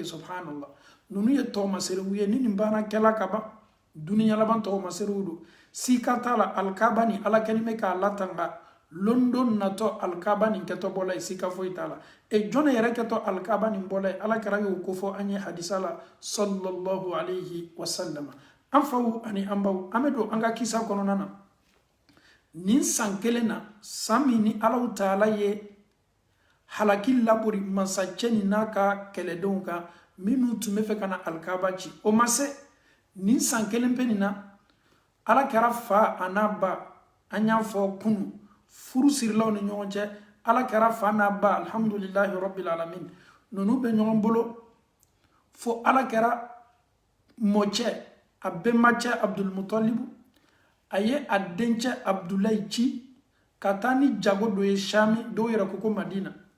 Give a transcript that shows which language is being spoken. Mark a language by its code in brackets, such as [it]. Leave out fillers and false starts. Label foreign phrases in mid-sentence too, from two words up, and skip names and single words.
[bm] Subhanallah, ninnu ye tɔgɔmaserew ye, ni nin baara kɛla ka ban, duniya laban tɔgɔmaserew don. Sika t'a la alikaba ni Ala kɛlen bɛ k'a latanga, londo natɔ alikaba nin kɛtɔ bɔla ye, sika foyi t'a la. Jɔn yɛrɛ kɛtɔ alikaba nin bɔla ye, Ala kɛra y'o ko fɔ an ye hadisa la [ar] صلى الله عليه وسلم. [bm] An faw ani an baw, an bɛ don an ka kisa kɔnɔna na. Nin san kelen na, san min ni Allahu taala ye halaki labori masakɛ ni n'a ka kɛlɛdenw kan minnu tun bɛ fɛ ka na alikaba ci. O ma se, nin san kelen pe nin na Ala kɛra fa a n'a ba, an y'a fɔ kunu, furu sirilaw ni ɲɔgɔn cɛ, Ala kɛra fa n'a ba, [ar] الحمد لله رب العالمين, [bm] ninnu bɛ ɲɔgɔn bolo fo Ala kɛra mɔcɛ, a bɛnbacɛ Abdulmutalibu, a ye a dencɛ Abdulayi ci ka taa ni jago dɔ ye Sami, dɔw yɛrɛ ko ko Madina.